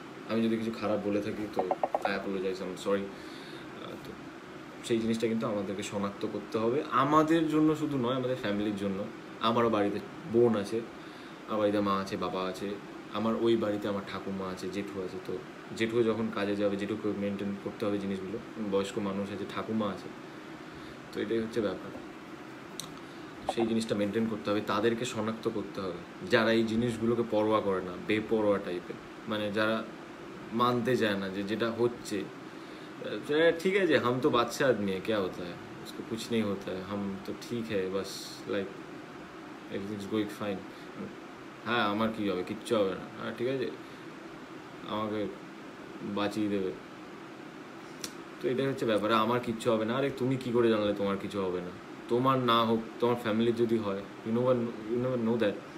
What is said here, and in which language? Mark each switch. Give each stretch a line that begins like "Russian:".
Bangla: আমি যদি কিছু খারাপ বলে থাকি তো
English: I apologise, I am sorry.
Bangla: তো সেই জিনিসটা কিন্তু আমাদেরকে শনাক্ত করতে হবে, আমাদের জন্য শুধু নয়, আমাদের ফ্যামিলির জন্য। আমারও বাড়িতে বোন আছে, আমার বাড়িতে মা আছে, বাবা আছে, আমার ওই বাড়িতে আমার ঠাকুমা আছে, জেঠু আছে। তো জেঠু যখন কাজে যাবে, জেঠুকে মেনটেন করতে হবে জিনিসগুলো, বয়স্ক মানুষ আছে, ঠাকুমা আছে। তো এটাই হচ্ছে ব্যাপার, সেই জিনিসটা মেনটেন করতে হবে, তাদেরকে শনাক্ত করতে হবে যারা এই জিনিসগুলোকে পরোয়া করে না, বেপরোয়া টাইপের, মানে যারা
Hindi: मानते जाए ना जेटा होच्छे ठीक है जे हम तो बादशाह आदमी है, क्या होता है, उसको कुछ नहीं होता है, हम तो ठीक है बस,
English: Like everything is going fine.
Bangla: हाँ আমার কি হবে, কিচ্ছু হবে না, হ্যাঁ ঠিক আছে, আমাকে বাঁচিয়ে দেবে। তো এটাই হচ্ছে ব্যাপার, আমার কিচ্ছু হবে না। আরে তুমি কি করে জানলে তোমার কিছু হবে না? তোমার না হোক, তোমার ফ্যামিলির যদি হয়,
English: You never know that.